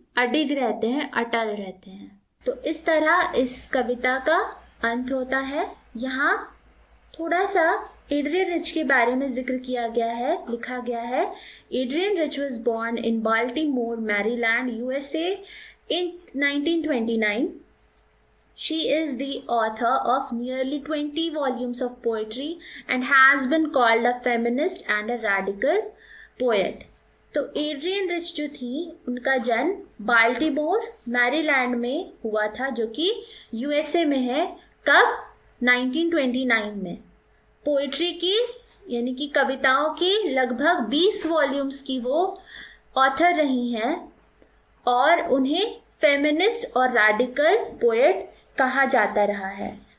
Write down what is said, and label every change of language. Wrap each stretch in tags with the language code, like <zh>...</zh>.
<hi>अडिग रहते हैं, अटल रहते हैं। तो इस तरह इस कविता का अंत होता है। यहाँ थोड़ा सा एड्रियन रिच के बारे में जिक्र किया गया है, लिखा गया है।</hi> <en>Adrienne Rich was born in Baltimore, Maryland, USA in 1929. She is the author of nearly 20 volumes of poetry and has been called a feminist and a radical poet.</en> <hi>तो एड्रियन रिच जो थी उनका जन्म बाल्टीमोर, मैरीलैंड में हुआ था, जो कि USA में है। कब? 1929 में। पोइट्री की यानी कि कविताओं की लगभग 20 वॉल्यूम्स की वो ऑथर रही हैं और उन्हें फेमिनिस्ट और रैडिकल पोएट कहा जाता रहा है।</hi>